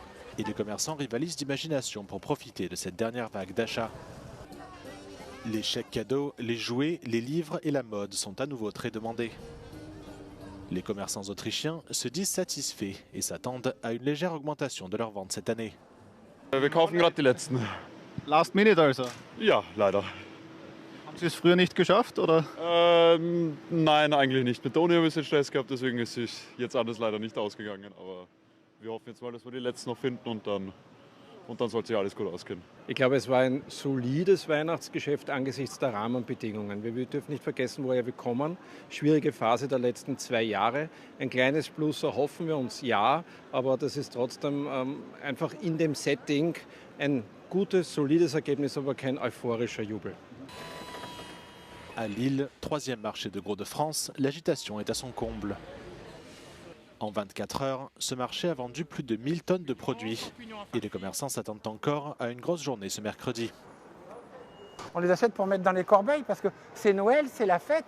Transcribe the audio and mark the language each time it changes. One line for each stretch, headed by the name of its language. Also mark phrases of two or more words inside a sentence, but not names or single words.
French: Et les commerçants rivalisent d'imagination pour profiter de cette dernière vague d'achats. Les chèques cadeaux, les jouets, les livres et la mode sont à nouveau très demandés. Les commerçants autrichiens se disent satisfaits et s'attendent à une légère augmentation de leurs ventes cette année.
German: Wir kaufen gerade die letzten.
English: Last minute
German: also? Ja, leider. Haben Sie es früher nicht geschafft, oder? Nein, eigentlich nicht. Mit der Uni habe ich ein bisschen Stress gehabt, deswegen ist es jetzt alles leider nicht ausgegangen. Aber wir hoffen jetzt mal, dass wir die letzten noch finden und dann soll sich alles gut ausgehen. Ich glaube, es war ein solides Weihnachtsgeschäft angesichts der Rahmenbedingungen. Wir dürfen nicht vergessen, woher wir kommen. Schwierige Phase der letzten 2 Jahre. Ein kleines Plus erhoffen wir uns, ja, aber das ist trotzdem einfach in dem Setting ein gutes, solides Ergebnis, aber kein euphorischer Jubel.
French: À Lille, 3e marché de gros de France, l'agitation est à son comble. En 24 heures, ce marché a vendu plus de 1000 tonnes de produits. Et les commerçants s'attendent encore à une grosse journée ce mercredi. On les achète pour mettre dans les corbeilles parce que c'est Noël, c'est la fête.